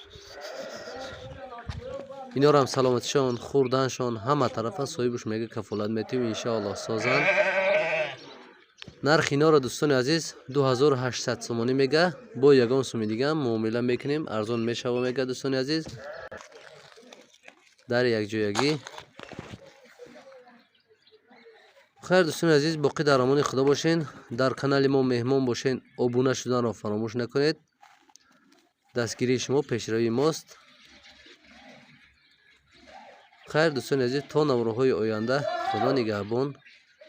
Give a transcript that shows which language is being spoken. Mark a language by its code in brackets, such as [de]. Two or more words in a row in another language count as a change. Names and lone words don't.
[tg] инорам саломатишон хурданшон ҳама тарафа соҳибуш мега кафолат метим иншоаллоҳ созанд. нархи иноро дӯстони азиз 2800 сомонӣ мега бо ягон сӯми дигам муомила мекунем арзон мешава мега дӯстони азиз. дар якҷоягӣ хайр дӯстони азиз, боқӣ дар амони Худо бошин. дар канали мо меҳмон бошин. обуна шуданро фаромӯш накунед. дастгирии шумо пешравии мост. хайр дӯстони азиз, то наворҳои оянда Худо нигаҳбон.